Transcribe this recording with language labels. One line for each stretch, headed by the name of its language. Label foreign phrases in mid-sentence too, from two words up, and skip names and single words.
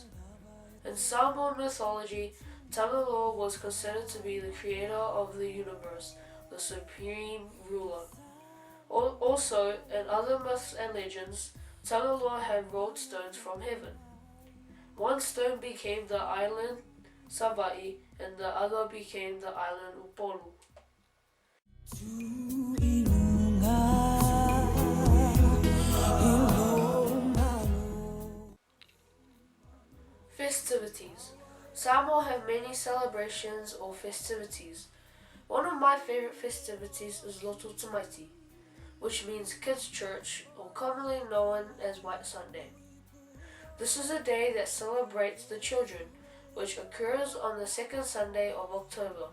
English: In Samoan mythology, Tangaloa was considered to be the creator of the universe, the supreme ruler. Also, in other myths and legends, Tangaloa had rolled stones from heaven. One stone became the island Sava'i and the other became the island Upolu. Festivities. Samoa have many celebrations or festivities. One of my favorite festivities is Loto Tamaiti, which means kids' church, or commonly known as White Sunday. This is a day that celebrates the children, which occurs on the second Sunday of October.